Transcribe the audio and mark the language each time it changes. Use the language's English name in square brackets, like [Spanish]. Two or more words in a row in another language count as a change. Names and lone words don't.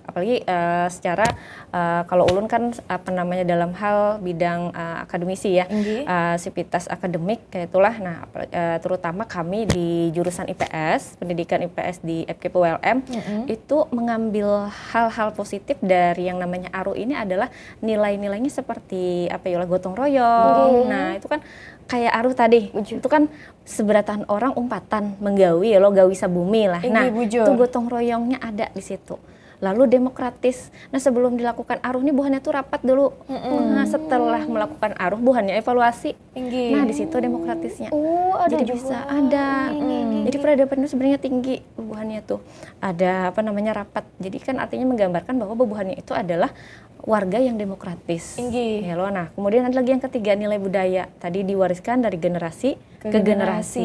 [Indonesian] Apalagi secara kalau ulun kan dalam hal bidang akademisi ya, sivitas akademik kayak itulah. Nah, terutama kami di jurusan IPS, pendidikan IPS di FKIP ULM itu mengambil hal-hal positif dari yang namanya Aruh ini adalah nilai-nilainya seperti gotong royong. Nah, itu kan kayak Aruh tadi, itu kan [Banjar] seberatan orang umpatan menggawi gawi sabumi lah. [Indonesian] Nah, itu gotong royongnya ada di situ. Lalu demokratis. Nah, sebelum dilakukan Aruh ini buhannya tuh rapat dulu. Nah, setelah melakukan Aruh buhannya evaluasi. Nah, di situ demokratisnya. Ada jadi juga. bisa ada. Jadi peradaban itu sebenarnya tinggi buhannya tuh. Ada rapat. Jadi kan artinya menggambarkan bahwa buhannya itu adalah warga yang demokratis. Ya loh. Nah, kemudian ada lagi yang ketiga, nilai budaya. Tadi diwariskan dari generasi ke generasi.